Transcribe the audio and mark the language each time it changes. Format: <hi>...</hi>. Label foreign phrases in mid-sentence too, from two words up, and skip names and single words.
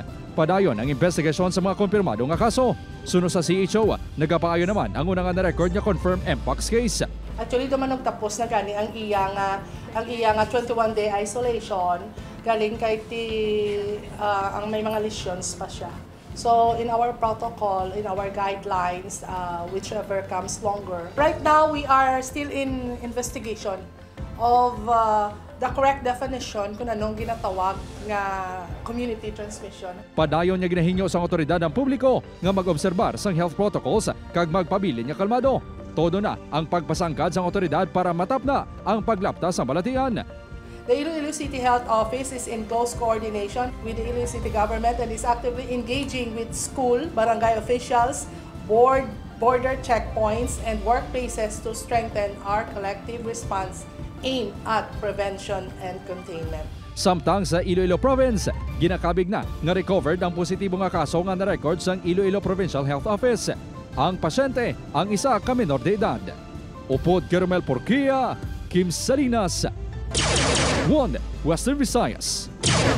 <hil>Padayon ang investigasyon sa mga kumpirmado nga kaso. Suno sa CHO, nagapaayo naman ang unang na-record nga</hil> <en>confirmed Mpox case.</en> <hil>Actually, duman nagtapos na gani ang iya nga 21-day isolation galing kay ang may mga lesions pa siya.</hil> <en>So in our protocol, in our guidelines, whichever comes longer. Right now, we are still in investigation of the correct definition</en> <hil>kung anong ginatawag nga</hil> <en>community transmission.</en> <hil>Padayon niya ginahinyo sa otoridad ng publiko nga mag-obserbar sang health protocols kag magpabilin nga kalmado. Todo na ang pagpasangkad sang otoridad para matapna ang paglaptas sa balatian.</hil> <en>The Iloilo City Health Office is in close coordination with the Iloilo City government and is actively engaging with school, barangay officials, border checkpoints, and workplaces to strengthen our collective response aimed at prevention and containment.</en> <hil>Samtang sa Iloilo Province, ginakabig na nga recovered ang positibo nga kaso nga na-record sang Iloilo Provincial Health Office. Ang pasyente, ang isa ka menor de edad. Upod Caramel Porquia, Kim Salinas, 1 Western Visayas.</hil>